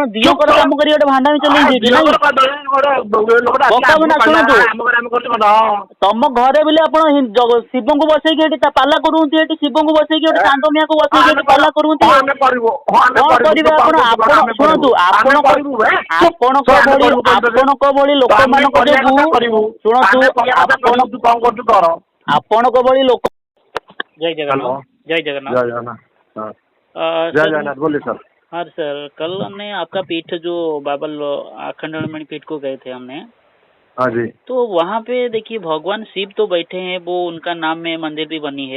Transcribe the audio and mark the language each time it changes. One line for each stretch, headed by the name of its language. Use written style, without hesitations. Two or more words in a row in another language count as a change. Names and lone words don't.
Odia: ଦିଅଙ୍କର କାମ କରି ଗୋଟେ ଭାଣ୍ଡାମି ଚଲେଇ ଦେଇଛି ନାଇଁ ପକାବନା ଶୁଣନ୍ତୁ ତମ ଘରେ ବୋଲି ଆପଣ ଶିବଙ୍କୁ ବସେଇକି ଏଠି ପାଲା କରୁଛନ୍ତି ଏଠି ଶିବଙ୍କୁ ବସେଇକି ଗୋଟେ ଚାନ୍ଦମିଆକୁ ବସେଇକି ଏଠି ପାଲା କରୁଛନ୍ତି କଣ କରିବେ ଆପଣ ଶୁଣନ୍ତୁ ଆପଣଙ୍କ ଭଳି ଲୋକମାନଙ୍କ ଯୋଗୁ ଶୁଣନ୍ତୁ ଆପଣଙ୍କ ଭଳି ଲୋକ
Hindi: जय जगन्नाथ जय जगन्नाथ बोलिए सर। हाँ सर कल हमने आपका पीठ जो बाबा अखंडमणि पीठ को गए थे हमने। हाँ जी। तो वहाँ पे देखिए भगवान शिव तो बैठे हैं वो उनका नाम में मंदिर भी बनी है।